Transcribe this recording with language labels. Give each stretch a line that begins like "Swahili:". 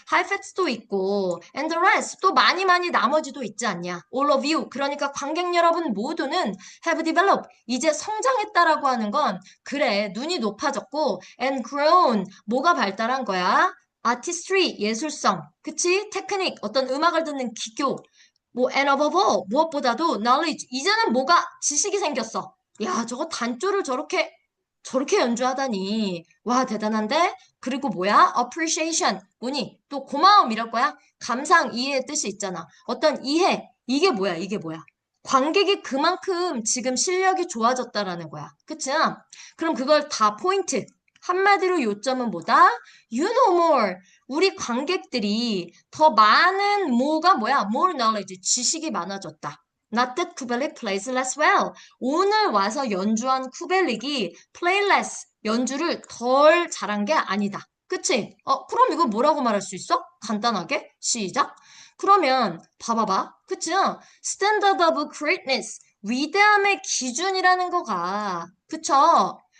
Korean: 하이패츠도 있고,
English: and the rest.
Korean: 또 많이 나머지도 있지 않냐?
English: All of you.
Korean: 그러니까 관객 여러분 모두는
English: have developed.
Korean: 이제 성장했다라고 하는 건, 그래, 눈이 높아졌고,
English: and grown.
Korean: 뭐가 발달한 거야? artistry, 예술성. 그치? 테크닉, 어떤 음악을 듣는 기교.
English: and above all,
Korean: 무엇보다도
English: knowledge.
Korean: 이제는 뭐가 지식이 생겼어. 야, 저거 단조를 저렇게 연주하다니. 와, 대단한데? 그리고 뭐야? appreciation. 뭐니? 또 고마움 이럴 거야? 감상, 이해의 뜻이 있잖아. 어떤 이해. 이게 뭐야? 이게 뭐야? 관객이 그만큼 지금 실력이 좋아졌다라는 거야. 그치? 그럼 그걸 다 포인트. 한마디로 요점은 뭐다?
English: You know more.
Korean: 우리 관객들이 더 많은 뭐야?
English: More knowledge.
Korean: 지식이 많아졌다.
English: Not that 쿠벨릭 plays less well.
Korean: 오늘 와서 연주한 쿠벨릭이
English: play less.
Korean: 연주를 덜 잘한 게 아니다. 그치? 그럼 이거 뭐라고 말할 수 있어? 간단하게. 시작. 그러면 봐봐봐. 그쵸?
English: Standard of greatness.
Korean: 위대함의 기준이라는 거가. 그쵸?